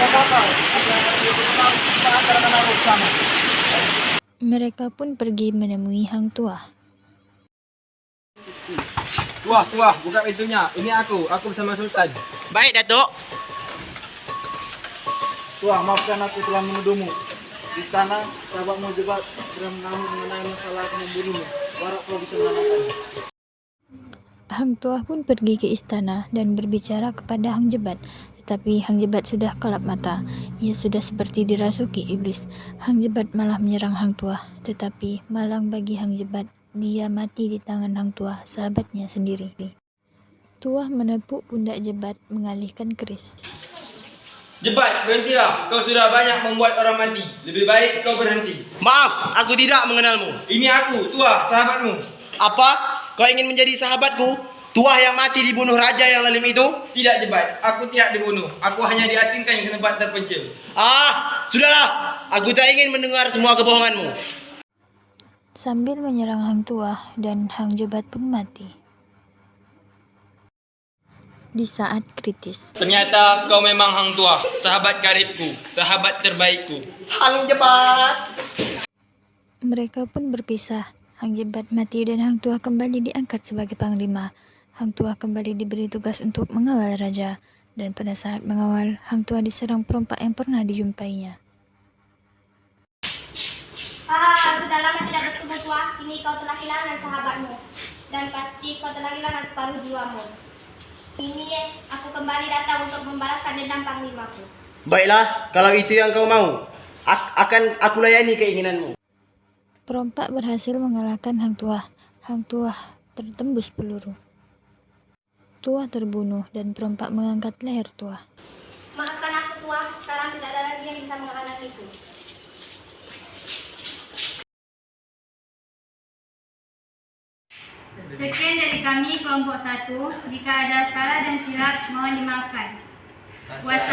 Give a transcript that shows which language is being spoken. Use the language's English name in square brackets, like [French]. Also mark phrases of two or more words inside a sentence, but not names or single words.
[Indonesian] Mereka pun pergi menemui Hang Tuah. Tuah, buka pintunya. Ini aku bersama Sultan. Baik, Datuk. Tuah, maafkan aku telah menuduhmu. Di istana, sahabatmu Jebat sudah menahu mengenai masalah aku membunuhmu. Harap kau bisa menenangkannya. Hang Tuah pun pergi ke istana dan berbicara kepada Hang Jebat. Tetapi Hang Jebat sudah kelap mata. Ia sudah seperti dirasuki iblis. Hang Jebat malah menyerang Hang Tuah. Tetapi malang bagi Hang Jebat, dia mati di tangan Hang Tuah, sahabatnya sendiri. Tuah menepuk pundak Jebat mengalihkan keris. Jebat, berhentilah. Kau sudah banyak membuat orang mati. Lebih baik kau berhenti. Maaf, aku tidak mengenalmu. Ini aku, Tuah, sahabatmu. Apa? Kau ingin menjadi sahabatku? Tuah yang mati dibunuh raja yang lalim itu? Tidak, Jebat. Aku tidak dibunuh. Aku hanya diasingkan ke tempat terpencil. Sudahlah. Aku tak ingin mendengar semua kebohonganmu. Sambil menyerang Hang Tuah dan Hang Jebat pun mati. Di saat kritis, Ternyata kau memang Hang Tuah, sahabat karibku, sahabat terbaikku. Hang Jebat. mereka pun berpisah. Hang Jebat mati dan Hang Tuah kembali diangkat sebagai panglima. Hang Tuah kembali diberi tugas untuk mengawal raja. Dan pada saat mengawal, Hang Tuah diserang perompak yang pernah dijumpainya. Sudah lama tidak bertemu Tuah. Kini kau telah kehilangan sahabatmu. Dan pasti kau telah kehilangan separuh jiwamu. Ini aku kembali datang untuk membalaskan dendam panglimaku. Baiklah, kalau itu yang kau mau, akan aku layani keinginanmu. Perompak berhasil mengalahkan Hang Tuah. Hang Tuah tertembus peluru. Tuah terbunuh dan perompak mengangkat leher Tuah. Maafkan aku Tuah, sekarang tidak ada lagi yang bisa menghalangiku. Sekian dari kami kelompok 1. Jika ada salah dan silap mohon dimaafkan.